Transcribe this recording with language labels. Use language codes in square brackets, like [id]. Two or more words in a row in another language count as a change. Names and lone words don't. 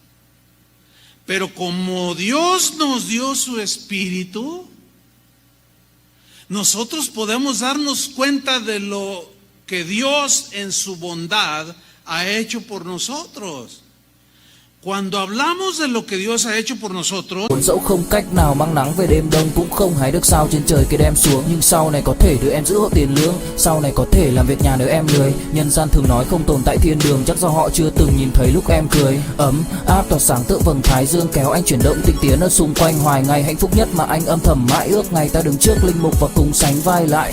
[es] Pero como Dios nos dio su Espíritu, nosotros podemos darnos cuenta de lo que Dios en su bondad ha hecho por nosotros. Cuando hablamos de lo que Dios ha hecho por nosotros, [vi] dẫu không cách nào mang nắng về đêm đông, cũng không hái được sao trên trời kia đem xuống, nhưng sau này có thể đưa em giữ hộ tiền lương, sau này có thể làm việc nhà nếu em lười. Nhân gian thường nói không tồn tại thiên đường, chắc do họ chưa từng nhìn thấy lúc em cười. Ấm áp tỏa sáng tựa vầng thái dương, kéo anh chuyển động tinh tiến ở xung quanh, hoài ngày hạnh phúc nhất mà anh âm thầm mãi ước, ngày ta đứng trước linh mục và cùng sánh vai lại.